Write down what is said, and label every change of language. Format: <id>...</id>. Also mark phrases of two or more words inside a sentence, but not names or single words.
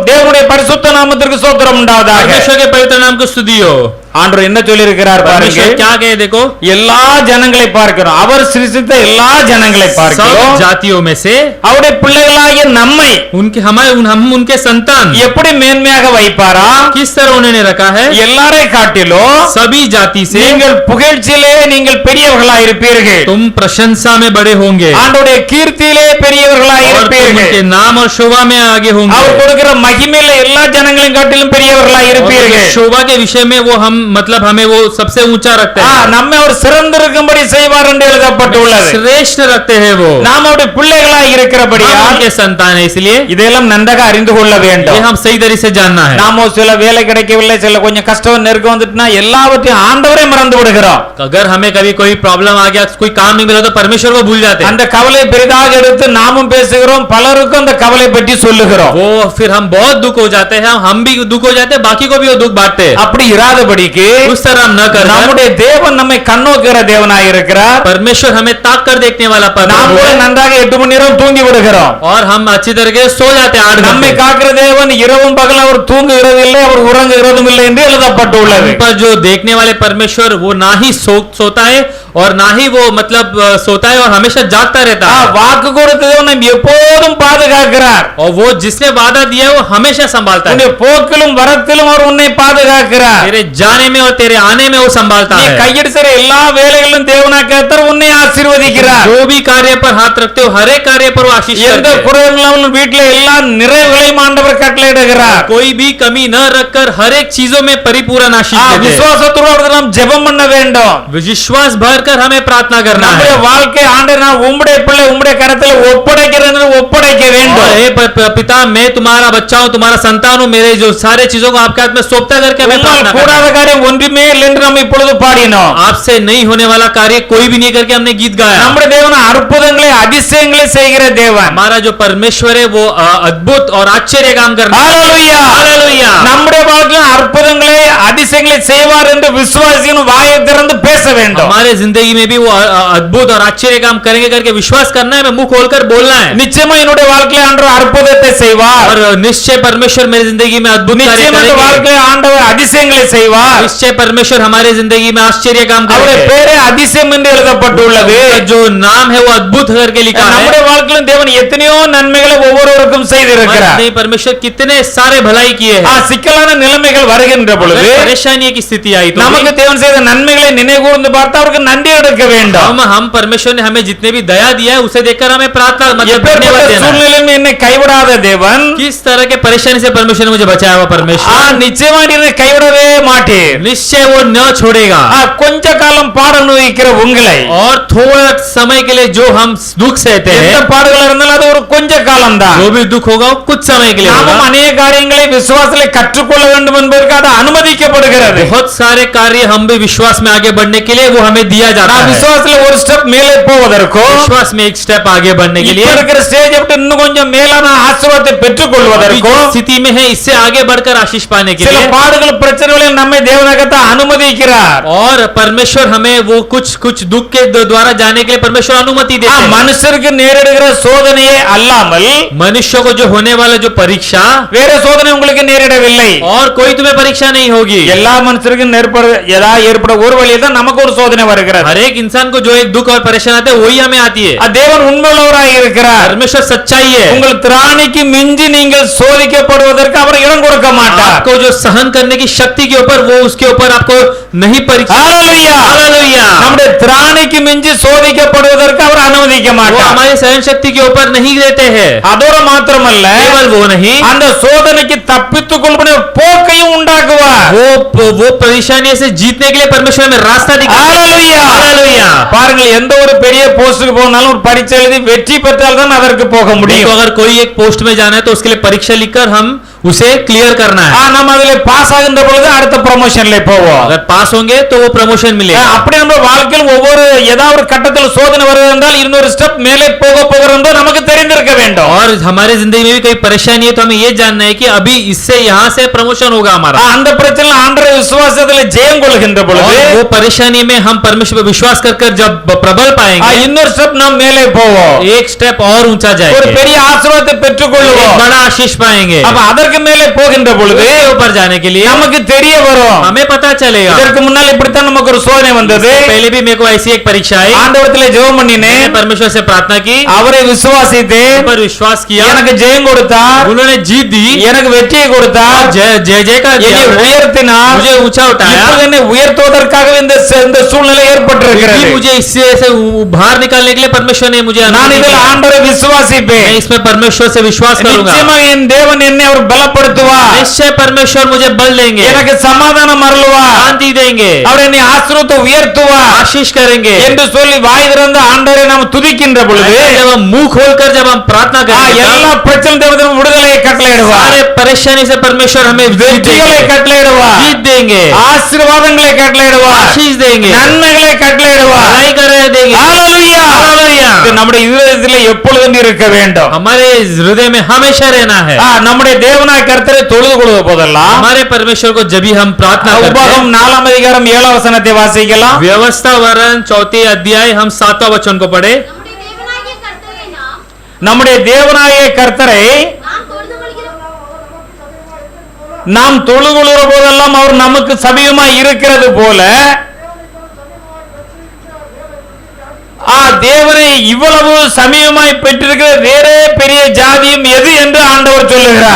<ta>தேவனுடைய பரிசுத்த நாமத்திற்கு ஸ்தோத்திரம் உண்டாவதாக.</ta> <hi>परमेश्वर के पवित्र नाम को स्तुति हो।</hi> <ta>ஆண்டவர் என்ன சொல்லி இருக்கிறார் பாருங்க.</ta> <hi>क्या कहे देखो,</hi> <ta>எல்லா ஜனங்களை பார்க்கிறோம். அவர் சிருஷ்டித்த எல்லா ஜனங்களை பார்க்கிறோம்.</ta> <hi>सब जातियों में से</hi> <ta>அவருடைய பிள்ளைகளாகிய நம்மை</ta> <hi>हम उनके संतान</hi> <ta>எப்படி மேன்மையாக வைப்பாரா?</ta> <hi>किस तरह उन्होंने रखा है?</hi> <ta>எல்லாரை காட்டிலும்</ta> <hi>सभी जाति से</hi> <ta>நீங்கள் புகழ்ச்சியிலே நீங்கள் பெரியவர்களாக இருப்பீர்கள்.</ta> <hi>तुम प्रशंसा में बड़े होंगे</hi> <ta>ஆண்டவருடைய கீர்த்தியிலே பெரியவர்களாக</ta> <hi>और तुम</hi> <ta>இருப்பீர்கள்.</ta> <hi>उनके नाम और शोभा में आगे होंगे।</hi> <ta>அவர் கொடுக்கிற மகிமையில எல்லா ஜனங்களையும் காட்டிலும் பெரியவர்களாக இருப்பீர்கள்.</ta> <hi>शोभा के विषय में वो हम मतलब हमें वो सबसे ऊंचा रखते हैं।</hi> <ta>நம்மை அவர் சிறந்திருக்கும்படி செய்வார் என்று எழுதப்பட்டுள்ளது.</ta> <hi>श्रेष्ठ रखते हैं वो।</hi> <ta>நாம் அவருடைய பிள்ளைகளாக இருக்கிறபடியால்</ta> <hi>उनके संतान है, इसलिए</hi> <ta>இதெல்லாம் நன்றாக அறிந்து கொள்ள</ta> <hi>ये</hi> <ta>வேண்டும்.</ta> <hi>हम सही तरीके से जानना है।</hi> <ta>நாம சில வேலை கிடைக்கவில்லை, சில கொஞ்சம் கஷ்டம் நெருக்கம் வந்துட்டுனா எல்லாவற்றையும் ஆண்டவரை மறந்து விடுகிறோம்.</ta> <hi>अगर हमें कभी कोई प्रॉब्लम आ गया, कोई काम नहीं मिला तो परमेश्वर को भूल जाते हैं।</hi> <ta>அந்த கவலை பெரிதாக எடுத்து நாமும் பேசுகிறோம், பலருக்கும் அந்த கவலை பற்றி சொல்லுகிறோம்.</ta> <hi>वो फिर हम बहुत दुख हो जाते हैं, हम भी दुख हो जाते हैं, बाकी को भी वो दुख बांटते हैं।</hi> <ta>அப்படி இராதபடிக்கு</ta> <hi>उस तरह हम न कर,</hi> <ta>நம்முடைய தேவன் நம்மை கண்ணோக்குகிற தேவனாய் இருக்கிறார்.</ta> <hi>परमेश्वर हमें ताक कर देखने वाला</hi> <ta>நாம் கூட</ta> <hi>परमेश्वर,</hi> <ta>நன்றாக 8 மணி நேரம் தூங்கி விடுகிறோம்.</ta> <hi>और हम अच्छी तरीके से सो जाते हैं 8</hi> <ta>நம்மை</ta> <hi>घंटे।</hi> <ta>காக்கிற தேவன் இரவும் பகலும் அவர் தூங்குகிறது இல்லை, அவர் உறங்குகிறதும் இல்லை என்று எழுதப்பட்டுள்ளது.</ta> <hi>पर जो देखने वाले परमेश्वर वो ना ही सोता है और ना ही वो मतलब सोता है और हमेशा जागता रहता है।</hi> <ta>வாக்கு கொடுத்த தேவன் நம்மை எப்போதும் பாதுகாக்கிறார்.</ta> <hi>और वो जिसने वादा दिया है वो हमेशा संभालता है।</hi> <ta>உன்னுடைய போக்கிலும் வரத்திலும் அவர் உன்னை பாதுகாக்கிறார்.</ta> <hi>तेरे जाने में और तेरे आने में वो संभालता</hi> <ta>நீ</ta> <hi>है।</hi> <ta>கையிட்டு செய்ற எல்லா வேலைகளிலும் தேவனாக கர்த்தர் உன்னை ஆசீர்வதிக்கிறார்.</ta> <hi>जो भी कार्य पर हाथ रखते हो, हर एक कार्य पर वो आशीष</hi> <ta>எந்த</ta> <hi>करते हैं।</hi> <ta>குறைவில்லாமல் வீட்டிலே எல்லா நிறைவுகளையும் ஆண்டவர் கட்டளையிடுகிறார்.</ta> <hi>कोई भी कमी न रखकर हर एक चीजों में परिपूर्ण आशीष देते हैं।</hi> <ta>விசுவாசத்தோடு நாம் ஜெபம் பண்ண வேண்டும்.</ta> <hi>विश्वास भरकर हमें प्रार्थना करना</hi> <ta>நம்முடைய</ta> <hi>है।</hi> <ta>வாழ்க்கை ஆண்டவர் நான் உம்முடைய பிள்ளை உம்முடைய கரத்தில் ஒப்படைக்கிறேன் என்று ஒப்படைக்க வேண்டும்.</ta> <hi>और हे पिता, मैं तुम्हारा बच्चा हूँ, तुम्हारा संतान हूँ, मेरे जो सारे चीजों को आपके हाथ में सौंपता करके हमें प्रार्थना करना</hi> <ta>கூடாத</ta> <hi>है।</hi> <ta>காரியம் ஒன்றுமே இல்லை என்று நாம் இப்பொழுது பாடினோம்.</ta> <hi>आपसे नहीं होने वाला कार्य कोई भी नहीं करके हमने गीत गाया।</hi> <ta>நம்முடைய தேவன் அற்புதங்களை அதிசயங்களை செய்கிற தேவன்.</ta> <hi>हमारा जो परमेश्वर है वो अद्भुत और आश्चर्य काम करना।</hi> <ta>ஹalleluya</ta> <hi>हालेलुया।</hi> <ta>நம்முடைய வாழ்க்கையில் அற்புதங்களை அதிசயங்களை செய்வார் என்று விசுவாசியின் வாயை திறந்து பேச வேண்டும்.</ta> <hi>हमारे जिंदगी में भी वो अद्भुत और आश्चर्य काम करेंगे करके विश्वास करना है, मुंह खोलकर बोलना है।</hi> <ta>நிச்சயமா என்னுடைய வாழ்க்கையில் ஆண்டவர் அற்புதத்தை செய்வார்.</ta> <hi>और निश्चय परमेश्वर मेरी जिंदगी में अद्भुत कार्य</hi> <ta>நிச்சயமா</ta> <hi>करेंगे।</hi> <ta>வாழ்க்கையில் ஆண்டவர் அதிசயங்களை செய்வார்.</ta> <hi>निश्चय परमेश्वर हमारे जिंदगी में आश्चर्य काम</hi> <ta>அவருடைய</ta> <hi>करेंगे।</hi> <ta>பேரே அதிசயம் என்று எழுதப்பட்டுள்ளது.</ta> <hi>उसका जो नाम है वो अद्भुत करके लिखा है।</hi> <ta>நம்முடைய வாழ்க்கையில் தேவன் எத்தனையோ நன்மைகளை ஒவ்வொருவருக்கும் செய்திருக்கிறார்.</ta> <hi>हमारे परमेश्वर कितने सारे भलाई किए हैं।</hi> <ta>சிக்கலான நிலைமைகள் வருகின்ற பொழுது</ta> <hi>अगर परेशानी की स्थिति आई तो</hi> <ta>நமக்கு தேவன் செய்த நன்மைகளை நினைவுகூர்ந்து பார்த்து அவருக்கு நன்றி எடுக்க வேண்டும்.</ta> <hi>हम परमेश्वर ने हमें जितने भी दया दिया है उसे देखकर हमें प्रार्थना मतलब</hi> <ta>எப்பேற்பட்ட</ta> <hi>धन्यवाद देना है।</hi> <ta>சூழ்நிலையிலும் என்னை கைவிடாத தேவன்</ta> <hi>किस तरह के परेशानी से परमेश्वर ने मुझे बचाया हुआ परमेश्वर</hi> <ta>நிச்சயமா என்னை கைவிடவே மாட்டேன்.</ta> <hi>निश्चय वो न छोड़ेगा।</hi> <ta>கொஞ்ச காலம் பாடணும் அனுபவிக்கிற உங்களை</ta> <hi>और थोड़ा समय के लिए जो हम दुख सहते</hi> <ta>எந்த</ta> <hi>हैं,</hi> <ta>பாடுகள் இருந்தாலும் அது ஒரு கொஞ்ச காலம் தான்.</ta> <hi>जो भी दुख होगा वो कुछ समय के लिए</hi> <ta>நாமும்</ta> <hi>होगा.</hi> <ta>அநேக காரியங்களை விசுவாசத்திலே கற்றுக்கொள்ள வேண்டும் என்பதற்கு அது அனுமதிக்கப்படுகிறது.</ta> <hi>बहुत सारे कार्य हम भी विश्वास में आगे बढ़ने के लिए वो हमें दिया जाता</hi> <ta>நான்</ta> <hi>है.</hi> <ta>விசுவாசத்திலே ஒரு ஸ்டெப் மேலே போவதற்கும்</ta> <hi>विश्वास में एक स्टेप आगे बढ़ने के</hi> <ta>இப்ப</ta> <hi>लिए,</hi> <ta>இருக்கிற ஸ்டேஜ் விட்டு இன்னும் கொஞ்சம் மேலான ஆசீர்வாதத்தை பெற்றுக்</ta> <hi>अभी जो</hi> <ta>கொள்வதற்கும்</ta> <hi>स्थिति में है इससे आगे बढ़कर आशीष पाने के</hi> <ta>சில</ta> <hi>लिए,</hi> <ta>பாடுகள் பிரச்சனைகளில் நம்மை தேவனாகத்தான் அனுமதிக்கிறார்.</ta> <hi>और परमेश्वर हमें वो कुछ कुछ दुख के द्वारा जाने के लिए परमेश्वर अनुमति देते हैं.</hi> <ta>மனுஷருக்கு நேரிடுகிற சோதனையே அல்லாமல்</ta> <hi>मनुष्य को जो होने वाला जो परीक्षा,</hi> <ta>வேற சோதனை உங்களுக்கு நேரிடவில்லை.</ta> <hi>और कोई तुम्हें परीक्षा नहीं होगी.</hi> <ta>எல்லா மனுஷருக்கும் ஏற்பட ஒரு வழியில் தான் நமக்கு ஒரு சோதனை வருகிறது.</ta> <hi>हर एक इंसान को जो एक दुख और परेशानी आते हैं वही हमें आती है.</hi> <ta>தேவன் உண்மையுள்ளவராய் இருக்கிறார்.</ta> <hi>परमेश्वर सच्चाई है.</hi> <ta>உங்கள் திராணிக்கு மிஞ்சி நீங்கள் சோதிக்கப்படுவதற்கு அவர் இடம் கொடுக்க மாட்டார்.</ta> <hi>आपको जो सहन करने की शक्ति के ऊपर वो उसके ऊपर आपको नहीं परीक्षा.</hi> <ta>ஹalleluya.</ta> <hi>हालेलुया.</hi> <ta>நம்முடைய திராணிக்கு மிஞ்சி சோதிக்கப்படுவதற்கு அவர் அனுமதிக்க</ta> <hi>वो</hi> <ta>மாட்டார்.</ta> <hi>हमारी सहन शक्ति के ऊपर नहीं देते हैं.</hi> <ta>அதோட மாத்திரமல்ல</ta> <hi>केवल वो नहीं,</hi> <ta>அந்த சோதனைக்கு தப்பித்துக் கொள்ளும் போக்கையும் உண்டாக்குவார்.</ta> <hi>वो परेशानी से जीतने के लिए परमेश्वर में रास्ता दिखाता है.</hi> <ta>ஹalleluya.</ta> <hi>हालेलुया.</hi> <ta>பாருங்கள், எந்த ஒரு பெரிய போஸ்டுக்கு போனாலும் ஒரு பரீட்சை எழுதி வெற்றி பெற்றால் தான் அதற்கு போக</ta> <hi>देखो,</hi> <ta>முடியும்.</ta> <hi>अगर कोई एक पोस्ट में जाना है तो उसके लिए परीक्षा लिखकर हम उसे क्लियर करना है.</hi> <ta>நம்ம அதுல பாஸ் ஆகின்ற பொழுது அடுத்த ப்ரமோஷன்ல போவோம்.</ta> <hi>अगर पास होंगे तो वो प्रमोशन मिलेगा.</hi> <ta>அப்படி நம்ம வாழ்க்கையில் ஒவ்வொரு ஏதாவது ஒரு கட்டத்தில் சோதனை வருது என்றால் இன்னொரு ஸ்டெப் மேலே போக போகிறோம் நமக்கு தெரிந்திருக்க வேண்டும்.</ta> <hi>और हमारे जिंदगी में भी कोई परेशानी है तो हमें ये जानना है कि अभी इससे यहाँ से प्रमोशन होगा हमारा.</hi> <ta>அந்த பிரச்சனை ஆண்டவரை விசுவாசத்தில் ஜெயம் கொள்கின்ற பொழுது</ta> <hi>और वो परेशानी में हम परमेश्वर पर विश्वास कर जब प्रबल पाएंगे,</hi> <ta>இன்னொரு ஸ்டெப் நாம் மேலே போவோம்.</ta> <hi>एक स्टेप और ऊंचा</hi> <ta>ஒரு</ta> <hi>जाएंगे,</hi> <ta>பெரிய ஆசீர்வாதத்தை பெற்றுக்</ta> <hi>एक</hi> <ta>கொள்வோம்.</ta> <hi>बड़ा आशीष पाएंगे.</hi> <ta>அப்ப அதற்கு மேலே போகின்ற பொழுது</ta> <hi>उसके ऊपर जाने के लिए</hi> <ta>நமக்கு தெரிய வரும்.</ta> <hi>हमें पता चलेगा.</hi> <ta>இதற்கு முன்னால் இப்படித்தான் நமக்கு ஒரு சோதனை வந்தது.</ta> <hi>पहले भी मेरे को ऐसी एक परीक्षा आई.</hi> <ta>ஆண்டவரத்திலே ஜெபம் பண்ணினேன்,</ta> <hi>मैंने परमेश्वर से प्रार्थना की,</hi> <ta>அவரை விசுவாசித்தேன்,</ta> <hi>पर विश्वास किया,</hi> <ta>எனக்கு ஜெயம் கொடுத்தார்,</ta> <hi>उन्होंने जीत दी,</hi> <ta>எனக்கு வெற்றியை கொடுத்தார்,</ta> <hi>जय जय जयकार</hi> <ta>என்னை</ta> <hi>किया,</hi> <ta>உயர்த்தினார்.</ta> <hi>मुझे ऊंचा उठाया.</hi> <ta>இப்போது என்னை உயர்த்துவதற்காகவே இந்த சூழ்நிலை ஏற்பட்டிருக்கிறது.</ta> <hi>अभी मुझे इससे से बाहर निकालने के लिए परमेश्वर ने मुझे</hi> <ta>நான்</ta> <hi>अनुमति</hi> <ta>இதில்</ta> <hi>दी.</hi> <ta>ஆண்டவரை விசுவாசிப்பேன்.</ta> <hi>मैं इसमें परमेश्वर से विश्वास करूंगा.</hi> <ta>நிச்சயமாக என் தேவன் என்னை அவர் பலப்படுத்துவார்,</ta> <hi>निश्चय परमेश्वर मुझे बल देंगे,</hi> <ta>எனக்கு சமாதானம் அருளுவார்,</ta> <hi>शांति देंगे,</hi> <ta>அவர் என்னை ஆசீர்வதித்து உயர்த்துவார்</ta> <hi>आशीष करेंगे.</hi> <ta>என்று சொல்லி வாய் திறந்து ஆண்டவரை நாம் துதிக்கின்ற பொழுது</ta> <hi>जब हम मुंह खोलकर जब हम प्रार्थना करेंगे,</hi> <ta>எல்லா பிரச்சனை தேவனும் விடுதலையை கட்டளையிடுவார்,</ta> <hi>सारे परेशानी से परमेश्वर हमें जीत</hi> <ta>வெற்றிகளை</ta> <hi>देंगे,</hi> <ta>கட்டளையிடுவார்,</ta> <hi>जीत देंगे,</hi> <ta>ஆசீர்வாதங்களை கட்டளையிடுவார்,</ta> <hi>आशीष देंगे,</hi> <ta>நன்மைகளை கட்டளையிடுவார்.</ta> <hi>भलाई कर देंगे.</hi> <ta>ஹalleluya.</ta> <hi>हालेलुया.</hi> <ta>இது நம்முடைய இதயத்திலே எப்பொழுதும் இருக்க வேண்டும்.</ta> <hi>हमारे हृदय में हमेशा रहना है.</hi> <ta>நம்முடைய தேவனாய் கர்த்தரை தொழுது கொள்ளும் போதெல்லாம்</ta> <hi>हमारे परमेश्वर को जब भी हम प्रार्थना करते</hi> <ta>உபாகமம்</ta> <hi>हैं,</hi> <ta>4 அதிகாரம் 7 வசனத்தை வாசிக்கலாம்.</ta> <hi>व्यवस्था वरन 4 अध्याय हम 7वां वचन को पढ़े.</hi> <ta>நம்முடைய தேவனாகிய கர்த்தரை நாம் தொழுது கொள்கிற போதெல்லாம் அவர் நமக்கு சமீபமாய் இருக்கிறது போல தேவனை இவ்வளவு சமீபமாய் பெற்றிருக்கிற வேறே பெரிய ஜாதியும் எது என்று ஆண்டவர் சொல்லுகிறார்.</ta>